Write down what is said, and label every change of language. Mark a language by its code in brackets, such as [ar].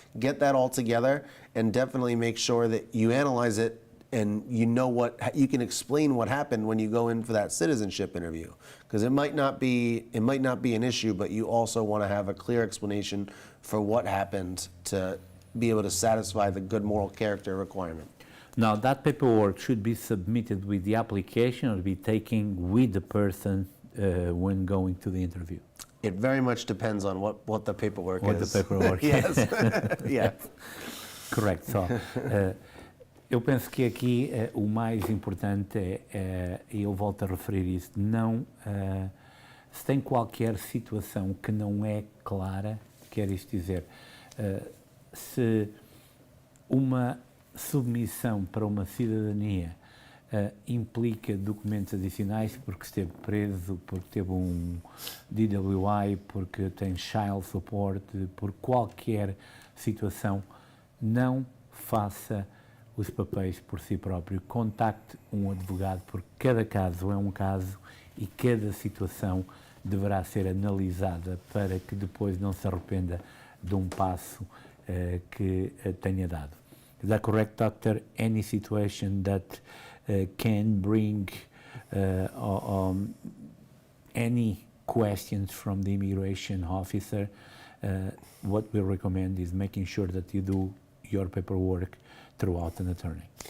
[en] Get that all together and definitely make sure that you analyze it and you know you can explain what happened when you go in for that citizenship interview, because it might not be an issue, but you also want to have a clear explanation for what happened to be able to satisfy the good moral character requirement. Now, that paperwork should be submitted with the application or be taken with the person when going to the interview? It very much depends on what the paperwork is. What the paperwork Yes. Yeah. [pt] Correto. Só. Eu penso que aqui o mais importante e eu volto a referir isso, não, se tem qualquer situação que não é clara, quer isto dizer, se uma submissão para uma cidadania implica documentos adicionais porque esteve preso, porque teve um DWI, porque tem child support, por qualquer situação, não faça os papéis por si próprio. Contacte um advogado, porque cada caso é um caso e cada situação deverá ser analisada para que depois não se arrependa de um passo que tenha dado. [en] Is that correct, doctor? Any situation that can bring any questions from the immigration officer, what we recommend is making sure that you do your paperwork throughout an attorney.